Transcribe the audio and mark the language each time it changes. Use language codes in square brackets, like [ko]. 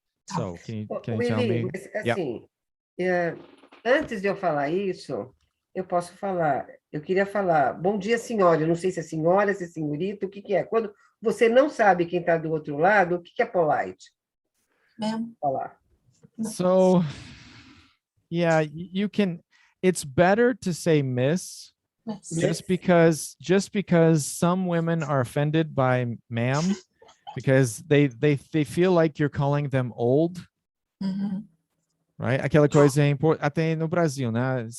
[en] So, can you tell Willy, me? [pt] mas, assim, antes de eu falar isso, eu posso falar, eu queria falar, bom dia, senhora. Eu não sei se é senhora, se é senhorita, o que que é? Quando você não sabe quem está do outro lado, o que que é polite? Mesmo. Falar. [en] So, yeah, you can, it's better to say miss, just because some women are offended by ma'am, because they feel like you're calling them old. Right? [pt] Aquela coisa é importante, até no Brasil, né?